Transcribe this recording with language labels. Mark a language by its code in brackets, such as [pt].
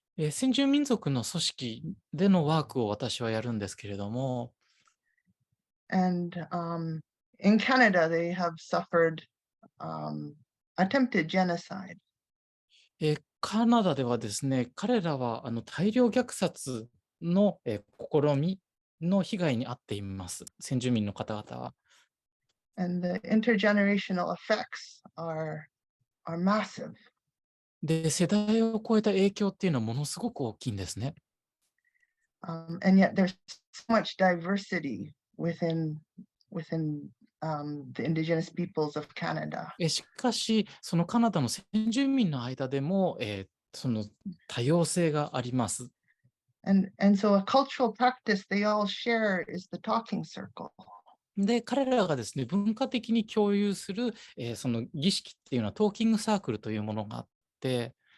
[ja] 先住民族の組織でのワークを私はやるんですけれども、 [en] And in Canada, they have suffered attempted genocide. [ja] カナダではですね、彼らは大量虐殺の試みの被害に遭っています。先住民の方々は。 [en] And the intergenerational effects are massive. [ja] で、世代を超えた影響っていうのはものすごく大きいんですね。 [en] And yet there's so much diversity within the indigenous peoples of Canada. [ja] しかし、そのカナダの先住民の間でも、その多様性があります。 [en] And so a cultural practice they all share is the talking circle. [ja] で、彼らがですね、文化的に共有する、その儀式っていうのはトーキングサークルというものがあって、